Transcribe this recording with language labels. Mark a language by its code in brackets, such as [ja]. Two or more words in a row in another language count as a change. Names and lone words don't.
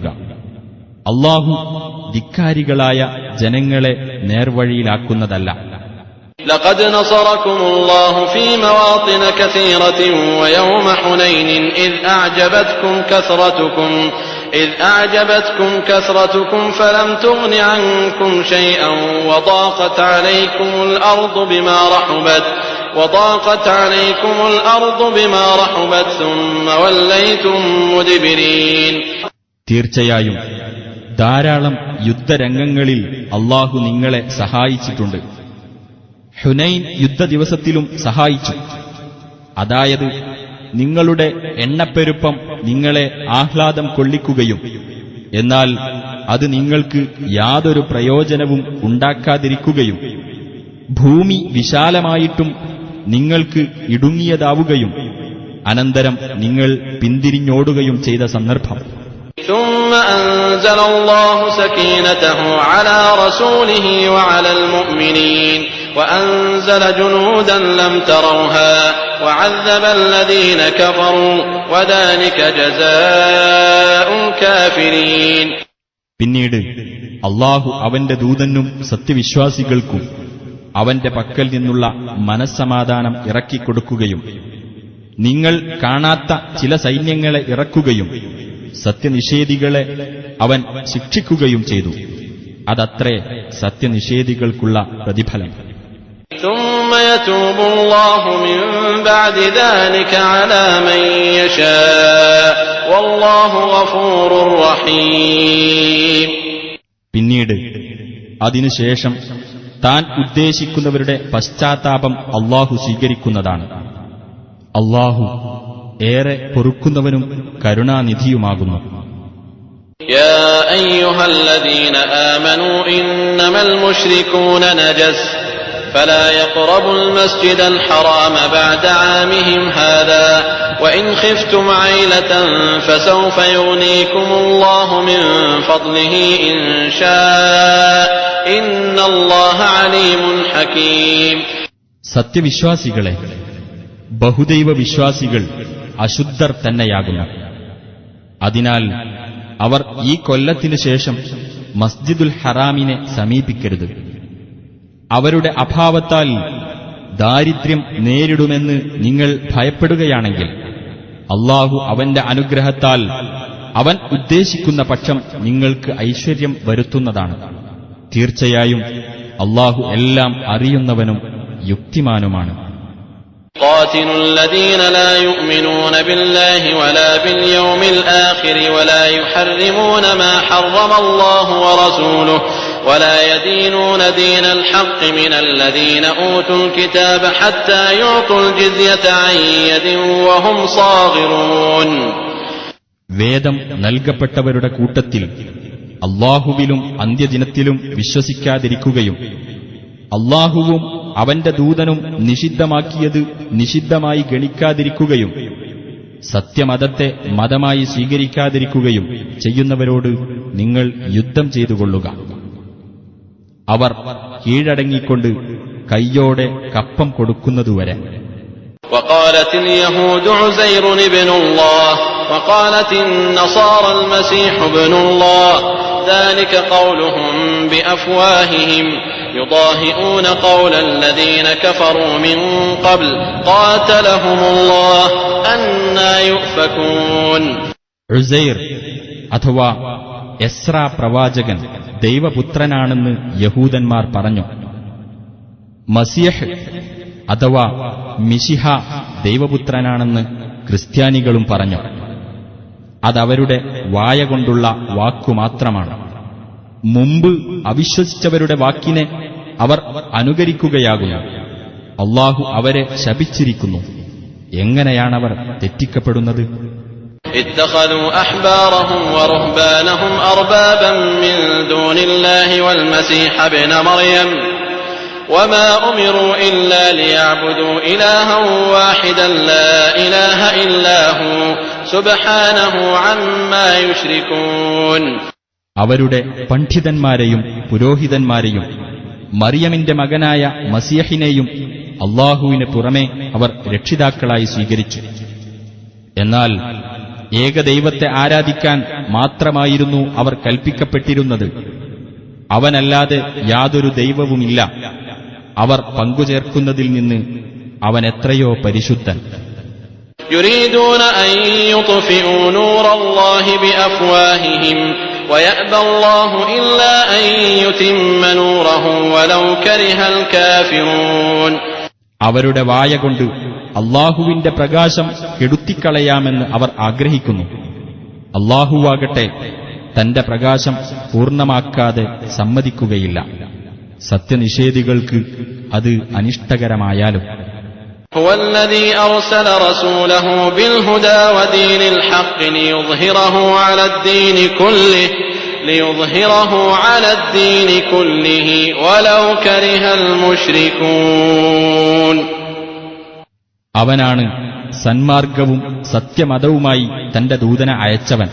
[ml] അല്ലാഹു ധിക്കാരികളായ ജനങ്ങളെ നേർവഴിയിലാക്കുന്നതല്ല. [ar] لقد نصركم الله في مواطن كثيرة ويوم حنين إذ أعجبتكم كثرتكم فلم تغن عنكم شيئا وضاقت عليكم الأرض بما رحبت ثم وليتم مدبرين. [ml] തീർച്ചയായും ധാരാളം യുദ്ധരംഗങ്ങളിൽ അല്ലാഹു നിങ്ങളെ സഹായിച്ചിട്ടുണ്ട്. ഹുനൈൻ യുദ്ധദിവസത്തിലും സഹായിച്ചു. അതായത് നിങ്ങളുടെ എണ്ണപ്പെരുപ്പം നിങ്ങളെ ആഹ്ലാദം കൊള്ളിക്കുകയും എന്നാൽ അത് നിങ്ങൾക്ക് യാതൊരു പ്രയോജനവും ഉണ്ടാക്കാതിരിക്കുകയും ഭൂമി വിശാലമായിട്ടും നിങ്ങൾക്ക് ഇടുങ്ങിയതാവുകയും അനന്തരം നിങ്ങൾ പിന്തിരിഞ്ഞോടുകയും ചെയ്ത സന്ദർഭം. [ar] ثم أنزل الله سكينته على رسوله وعلى المؤمنين وأنزل جنودا لم تروها وعذب الذين كفروا وذلك جزاء الكافرين. [ml] പിന്നീട് അല്ലാഹു അവന്റെ ദൂതനും സത്യവിശ്വാസികൾക്കും അവന്റെ പക്കൽ നിന്നുള്ള മനസ്സമാധാനം ഇറക്കിക്കൊടുക്കുകയും നിങ്ങൾ കാണാത്ത ചില സൈന്യങ്ങളെ ഇറക്കുകയും സത്യനിഷേധികളെ അവൻ ശിക്ഷിക്കുകയും ചെയ്തു. അതത്രേ സത്യനിഷേധികൾക്കുള്ള പ്രതിഫലം. [ar] ثم يتوب الله من بعد ذلك على من يشاء والله غفور رحيم. [ml] പിന്നീട് അതിനുശേഷം താൻ ഉദ്ദേശിക്കുന്നവരുടെ പശ്ചാത്താപം അല്ലാഹു സ്വീകരിക്കുന്നതാണ്. അല്ലാഹു ഏറെ പൊറുക്കുന്നവനും കരുണാനിധിയുമാകുന്നു. [ar] يا أيها الذين آمنوا إنما المشركون نجس فلا يقربوا المسجد الحرام بعد عامهم هذا وإن خفتم عيلة فسوف يغنيكم الله من فضله إن شاء إن الله عليم حكيم. [ml] സത്യവിശ്വാസികളെ, ബഹുദൈവ വിശ്വാസികൾ അശുദ്ധർ തന്നെയാകുന്നു. അതിനാൽ അവർ ഈ കൊല്ലത്തിനു ശേഷം മസ്ജിദുൽ ഹറാമിനെ സമീപിക്കരുത്. അവരുടെ അഭാവത്താൽ ദാരിദ്ര്യം നേരിടുമെന്ന് നിങ്ങൾ ഭയപ്പെടുകയാണെങ്കിൽ അല്ലാഹു അവന്റെ അനുഗ്രഹത്താൽ അവൻ ഉദ്ദേശിക്കുന്ന പക്ഷം നിങ്ങൾക്ക് ഐശ്വര്യം വരുത്തുന്നതാണ്. തീർച്ചയായും അല്ലാഹു എല്ലാം അറിയുന്നവനും യുക്തിമാനുമാണ്. [ar] قاتلوا الذين لا يؤمنون بالله ولا باليوم الآخر ولا يحرمون ما حرم الله ورسوله ولا يدينون دين الحق من الذين أوتوا الكتاب حتى يعطوا الجزية عن يد وهم صاغرون. [ml] വേദം നൽകപ്പെട്ടവരുടെ കൂട്ടത്തിൽ അല്ലാഹുവിലും അന്ത്യദിനത്തിലും വിശ്വസിക്കാതിരിക്കുകയും അല്ലാഹുവും അവന്റെ ദൂതനും നിഷിദ്ധമാക്കിയത് നിഷിദ്ധമായി ഗണിക്കാതിരിക്കുകയും സത്യമതത്തെ മതമായി സ്വീകരിക്കാതിരിക്കുകയും ചെയ്യുന്നവരോട് നിങ്ങൾ യുദ്ധം ചെയ്തുകൊള്ളുക. അവർ കീഴടങ്ങിക്കൊണ്ട് കയ്യോടെ കപ്പം കൊടുക്കുന്നതുവരെ. [ar] وقالت اليهود عزير ابن الله وقالت النصارى المسيح ابن الله ذلك قولهم بأفواههم يضاهئون قول الذين كفروا من قبل قاتلهم الله أنى يؤفكون. [ml] ഉസൈർ അഥവാ എസ്രാ പ്രവാചകൻ ദൈവപുത്രനാണെന്ന് യഹൂദന്മാർ പറഞ്ഞു. മസിയഹ് അഥവാ മിശിഹ ദൈവപുത്രനാണെന്ന് ക്രിസ്ത്യാനികളും പറഞ്ഞു. അതവരുടെ വായ കൊണ്ടുള്ള വാക്കുമാത്രമാണ്. മുമ്പ് അവിശ്വസിച്ചവരുടെ വാക്കിനെ അവർ അനുകരിക്കുകയാകുന്നു. അല്ലാഹു അവരെ ശപിച്ചിരിക്കുന്നു. എങ്ങനെയാണവർ തെറ്റിക്കപ്പെടുന്നത്? [ar] اتخذوا أحبارهم ورهبانهم أربابا من دون الله والمسيح ابن مريم وما أمروا إلا ليعبدوا إلها واحدا لا إله إلا هو سبحانه عما يشركون. [ml] അവരുടെ പണ്ഡിതന്മാരെയും പുരോഹിതന്മാരെയും മറിയമിന്റെ മകനായ മസീഹിനെയും അല്ലാഹുവിന് പുറമെ അവർ രക്ഷിതാക്കളായി സ്വീകരിച്ചു. എന്നാൽ ഏകദൈവത്തെ ആരാധിക്കാൻ മാത്രമായിരുന്നു അവർ കൽപ്പിക്കപ്പെട്ടിരുന്നത്. അവനല്ലാതെ യാതൊരു ദൈവവുമില്ല. അവർ പങ്കുചേർക്കുന്നതിൽ നിന്ന് അവൻ എത്രയോ പരിശുദ്ധൻ. [ar] يريدون أن يطفئوا نور الله بأفواههم ويأبى الله إلا أن يتم نوره ولو كره الكافرون. [ml] അവരുടെ വായ കൊണ്ട് അല്ലാഹുവിന്റെ പ്രകാശം കെടുത്തിക്കളയാമെന്ന് അവർ ആഗ്രഹിക്കുന്നു. അല്ലാഹുവാകട്ടെ തന്റെ പ്രകാശം പൂർണ്ണമാക്കാതെ സമ്മതിക്കുകയില്ല. സത്യനിഷേധികൾക്ക് അത് അനിഷ്ടകരമായാലും. [ar] هو الذي أرسل رسوله بالهدى ودين الحق ليظهره على الدين كله ولو كره المشركون. [ml] അവനാണ് സന്മാർഗവും സത്യമതവുമായി തന്റെ ദൂതനെ അയച്ചവൻ.